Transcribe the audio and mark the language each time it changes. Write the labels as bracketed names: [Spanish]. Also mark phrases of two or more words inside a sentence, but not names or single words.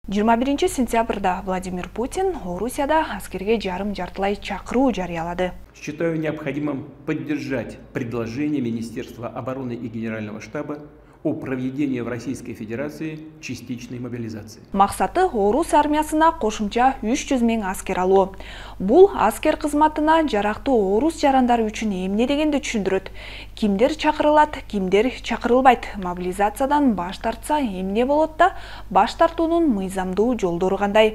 [Kyrgyz] 21 сентябрда Владимир Путин Орусияда аскерге жарым-жартылай чакыруу жарыялады. [Russian] Считаю необходимым поддержать предложение Министерства обороны и Генерального штаба о проведении в Российской Федерации частичной мобилизации. [Kyrgyz] Максаты Орус армиясына кошумча 300 миң аскер алуу. Бул аскер кызматына жарактуу орус жарандары үчүн эмне дегенди түшүндүрөт. Кимдер чакырылат, кимдер чакырылбайт. Мобилизациядан баш тартса эмне болот да, баш тартуунун мыйзамдуу жолдору кандай?